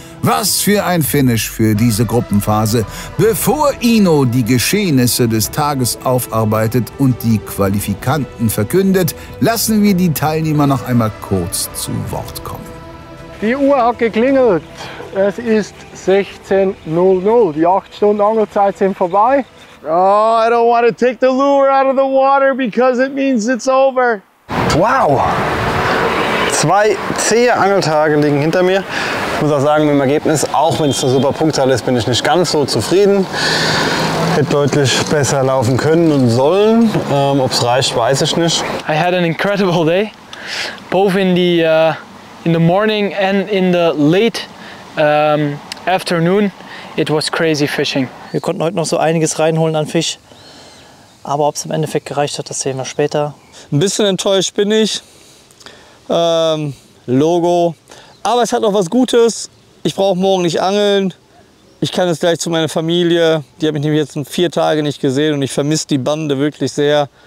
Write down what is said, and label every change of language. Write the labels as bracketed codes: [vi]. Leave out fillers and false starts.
[de] Was für ein Finish für diese Gruppenphase. Bevor Ino die Geschehnisse des Tages aufarbeitet und die Qualifikanten verkündet, lassen wir die Teilnehmer noch einmal kurz zu Wort kommen. Die Uhr hat geklingelt. Es ist 16:00. Die 8 Stunden Angelzeit sind vorbei. [en] Oh, I don't want to take the lure out of the water because it means it's over. Wow! [de] 2 zähe Angeltage liegen hinter mir. Ich muss auch sagen, mit dem Ergebnis, auch wenn es eine super Punktzahl ist, bin ich nicht ganz so zufrieden. Hätte deutlich besser laufen können und sollen. Ob es reicht, weiß ich nicht. [en] I had an incredible day, both in the morning and in the late afternoon. It was crazy fishing. [de] Wir konnten heute noch so einiges reinholen an Fisch. Aber ob es im Endeffekt gereicht hat, das sehen wir später. Ein bisschen enttäuscht bin ich. Logo. Aber es hat auch was Gutes. Ich brauche morgen nicht angeln. Ich kann jetzt gleich zu meiner Familie. Die habe ich nämlich jetzt 4 Tage nicht gesehen und ich vermisse die Bande wirklich sehr.